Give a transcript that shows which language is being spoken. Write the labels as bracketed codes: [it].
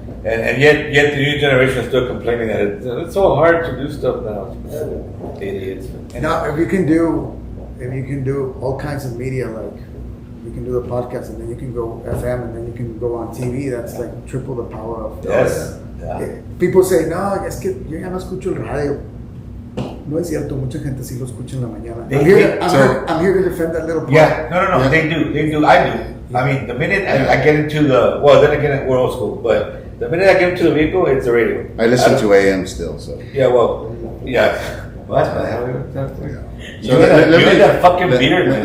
[en] And yet the new generation is still complaining that it's so hard to do stuff now. Idiots. Now, if you can do all kinds of media, like you can do the podcast, and then you can go FM, and then you can go on TV. That's like triple the power of. Yes. Yeah. People say, [es] no, es que yo ya no escucho el radio. No es cierto, mucha gente sí lo escucha en la mañana. [en] I'm here to defend that little part. Yeah, no, Yeah. they do, I do. I mean, the minute I get into then again, we're old school, but the minute I get into the vehicle, it's the radio. I listen to AM still, so. Yeah, well, yeah. What the hell? So You had that fucking beard, man.